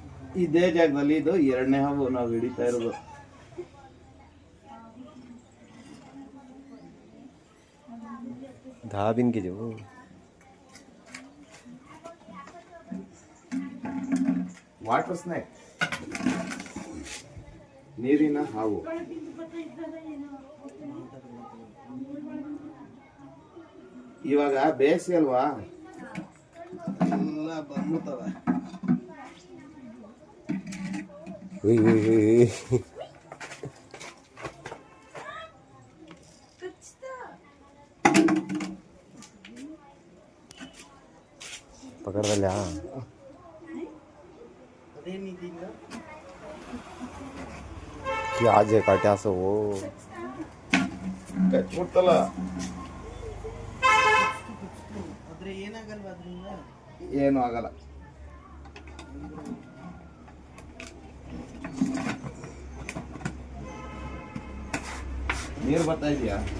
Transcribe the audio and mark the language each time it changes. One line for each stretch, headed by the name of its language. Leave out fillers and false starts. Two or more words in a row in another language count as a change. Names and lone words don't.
Kannada: ಇದೇ ಜಾಗದಲ್ಲಿ ಇದು ಎರಡನೇ ಹಾವು ನಾವು ಹಿಡಿತಾ ಇರೋದು.
Hindi: धाबिन के जो
English: water snake,
Kannada: ನೀರಿನ ಹಾವು. ಇವಾಗ ಬೇಸಿಗೆ ಅಲ್ವಾ, ಎಲ್ಲ ಬಂದ್ಬಿಡ್ತವೆ.
Hindi: पकड़ लिया क्या आज काट्या सो वो
Kannada: ಕಚ್ಬಿಡ್ತಲ್ಲ. ಏನು ಆಗಲ್ಲ. ನೀರು ಬರ್ತಾ ಇದೆಯಾ?